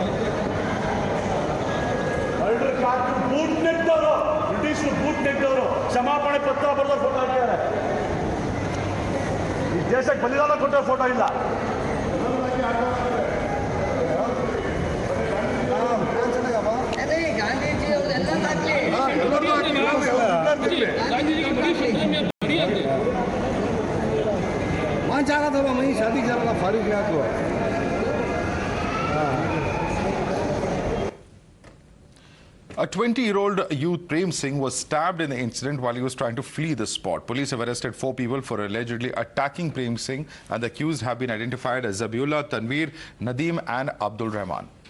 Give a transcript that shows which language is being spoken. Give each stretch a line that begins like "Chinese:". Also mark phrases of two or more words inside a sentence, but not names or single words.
Kannada: ಬೂಟ್ ನೆಟ್ಟವರು,
English: British boot
Kannada: ನೆಟ್ಟವರು ಕ್ಷಮಾಪಣೆ ಪತ್ರ ಬರೆದ ಫೋಟೋ ಹಾಕಿದ್ದಾರೆ. ಈ ದೇಶಕ್ಕೆ ಬಲಿದಾನ ಕೊಟ್ಟ ಫೋಟೋ ಇಲ್ಲ. ಅದೇ ಗಾಂಧೀಜಿ ಅವರೆಲ್ಲ ಹಾಕ್ಲಿ.
Hindi: वहाँ जाना था, वहीं शादी जाना था, फारूक यहाँ को.
English: A 20-year-old youth, Prem Singh, was stabbed in the incident while he was trying to flee the spot. Police have arrested 4 people for allegedly attacking Prem Singh, and the accused have been identified as Zabiullah, Tanveer, Nadeem and Abdul Rahman.